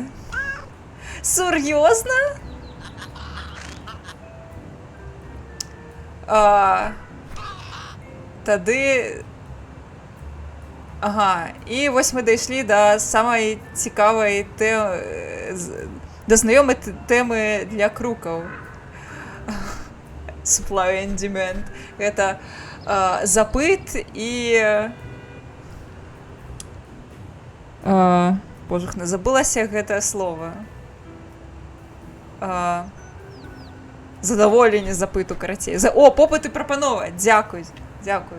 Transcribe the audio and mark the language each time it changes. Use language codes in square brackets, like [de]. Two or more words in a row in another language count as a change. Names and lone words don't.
[be] Сур'ёзна? Тады... Ага, і вось мы дайшлі да самай цікавай тэмы, да знаёмай тэмы для крукаў. [en] Supply and demand. [be] Гэта запыт і... Божухна, забылася гэтае слова. Задаволенне запыту, карацей. О, попыт і прапанова. Дзякуй, дзякуй.